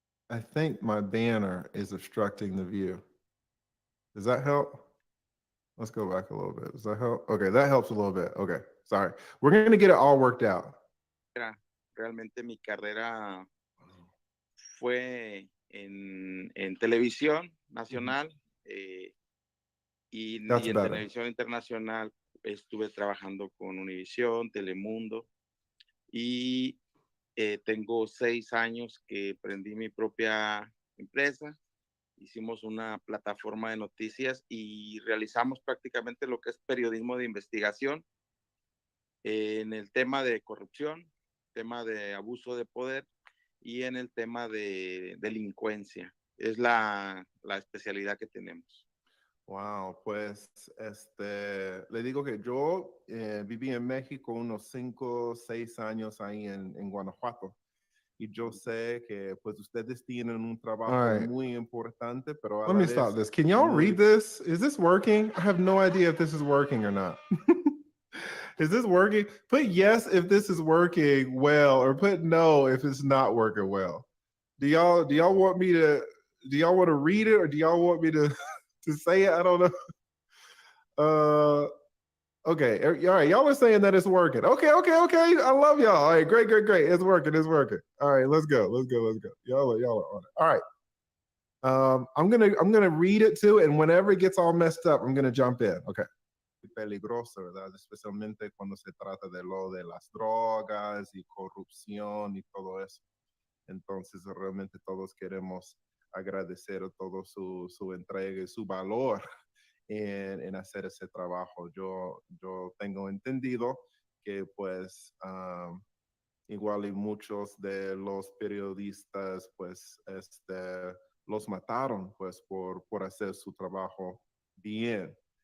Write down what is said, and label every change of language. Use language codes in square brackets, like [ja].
[en] I think my banner is obstructing the view. Does that help? Let's go back a little bit. Does that help? Okay, that helps a little bit. Okay, sorry. We're going to get it all worked out. [es] Realmente mi carrera fue en televisión nacional y en televisión internacional estuve trabajando con Univisión, Telemundo y tengo 6 años que prendí mi propia empresa. Hicimos una plataforma de noticias y realizamos prácticamente lo que es periodismo de investigación en el tema de corrupción, tema de abuso de poder y en el tema de delincuencia. Es la especialidad que tenemos. Wow, pues le digo que yo viví en México unos 5 o 6 años ahí en Guanajuato. Y yo sé que pues ustedes tienen un trabajo muy importante, pero a la vez. [en] Let me stop this. Can y'all read this? Is this working? I have no idea if this is working or not. Is this working? Put yes if this is working well, or put no if it's not working well. Do y'all want me to? Do y'all want to read it, or do y'all want me to say it? I don't know. Okay, all right, y'all are saying that it's working. Okay, I love y'all. All right, great. It's working. All right, let's go. Y'all are on it. All right. I'm gonna read it too, and whenever it gets all messed up, I'm gonna jump in. [es] Okay. Peligroso, ¿verdad? Especialmente cuando se trata de lo de las drogas y corrupción y todo eso. Entonces, realmente todos queremos agradecer a todo su entrega y su valor en hacer ese trabajo. Yo tengo entendido que pues igual y muchos de los periodistas pues los mataron pues por hacer su trabajo bien.